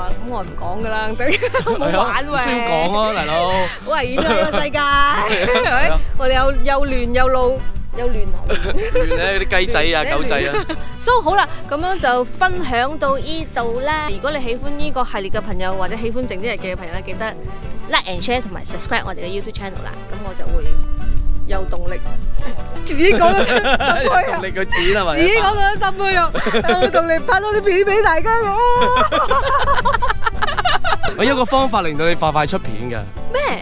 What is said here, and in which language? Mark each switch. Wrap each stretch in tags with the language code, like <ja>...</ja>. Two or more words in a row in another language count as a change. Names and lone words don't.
<yue>咁我唔講㗎啦，冇玩喎。先講咯，大佬。好危險啊！呢個世界，係咪？我哋又亂又路又亂啊！亂咧啲雞仔啊、狗仔啊。 So 好啦，咁樣就分享到呢度啦。如果你喜歡呢個系列嘅朋友，或者喜歡靜啲日記嘅朋友咧，記得</yue> <en>like and share</en> <yue>同埋 subscribe 我哋嘅</yue> <en>YouTube channel</en> <yue>啦。咁我就會有動力，自己講咗10倍啊！動力個字啦，自己講咗10倍啊！有動力拍多啲片俾大家嘅。我有個方法令到你快出片嘅。咩？</yue>